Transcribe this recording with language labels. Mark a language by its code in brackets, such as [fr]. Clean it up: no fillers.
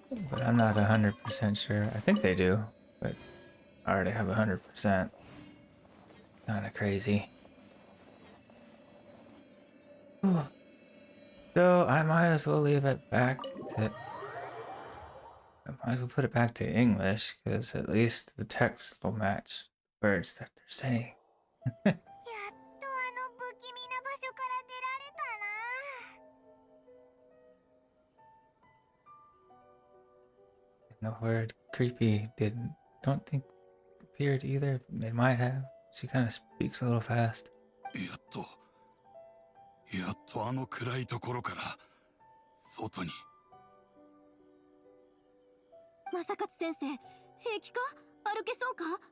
[en] But I'm not 100% sure. I think they do, but I already have 100%. Kinda crazy. So I might as well leave it back to... I might as well put it back to English, because at least the text will match the words that they're saying. [ja] やっとあの不気味な場所から出られたな。 [en] And the word creepy don't think appeared either. It might have. She kind of speaks a little fast. [ja] やっとあの暗いところから外に。正勝先生、平気か？歩けそうか？